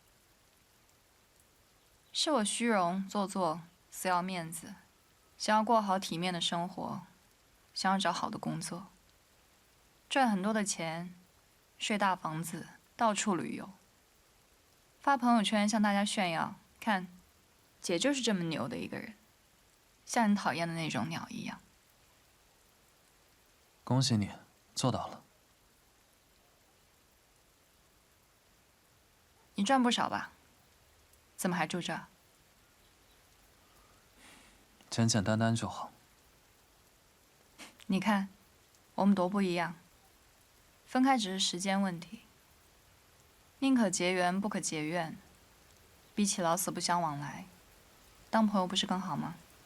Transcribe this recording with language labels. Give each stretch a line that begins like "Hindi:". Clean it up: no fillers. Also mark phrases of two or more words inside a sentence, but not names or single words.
Chinese: 是我虛榮做作，死要面子，想要過好體面的生活，想要找好的工作，賺很多的錢，睡大房子，到處旅遊，發朋友圈向大家炫耀，看，姐就是這麼牛的一個人，像你討厭的那種鳥一樣。恭喜你，做到了。你賺不少吧？怎麼還住這？簡簡單單就好。你看，我們多不一樣。分開只是時間問題。寧可結緣，不可結怨。比起老死不相往來，當朋友不是更好嗎？